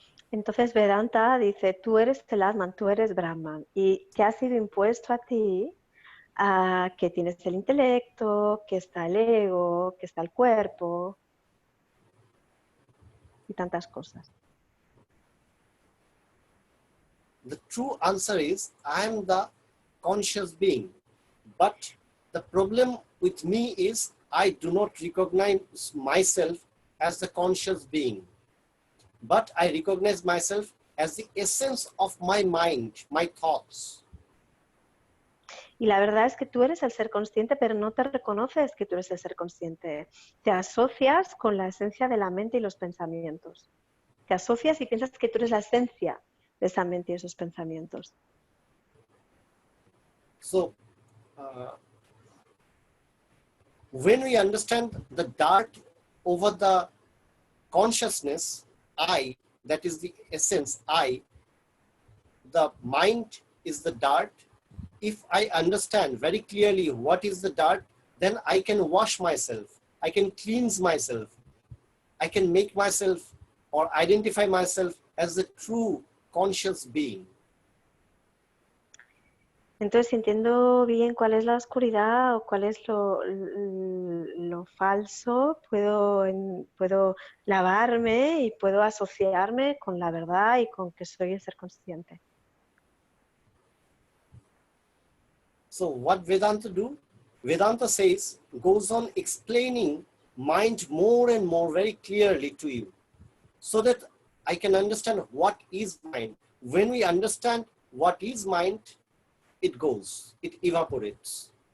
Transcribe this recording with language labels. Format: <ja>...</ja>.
<es>Entonces Vedanta dice, tú eres el Atman, tú eres Brahman, y te ha sido impuesto a ti que tienes el intelecto, que está el ego, que está el cuerpo, y tantas cosas.</es> <en>The true answer is, I am the conscious being. But the problem with me is, I do not recognize myself as the conscious being. But I recognize myself as the essence of my mind, my thoughts.</en> <es>Y la verdad es que tú eres el ser consciente, pero no te reconoces que tú eres el ser consciente. Te asocias con la esencia de la mente y los pensamientos. Te asocias y piensas que tú eres la esencia de esa mente y esos pensamientos.</es> <en>So, when we understand the dart over the consciousness, I, that is the essence, I, the mind is the dart. If I understand very clearly what is the dart, then I can wash myself, I can cleanse myself, I can make myself or identify myself as the true conscious being.</en> <es>Entonces, si entiendo bien cuál es la oscuridad o cuál es lo falso, puedo lavarme y puedo asociarme con la verdad y con que soy el ser consciente.</es> <en>So what Vedanta do? Vedanta says, goes on explaining mind more and more very clearly to you, so that I can understand what is mind. When we understand what is mind, it goes, it evaporates.</en>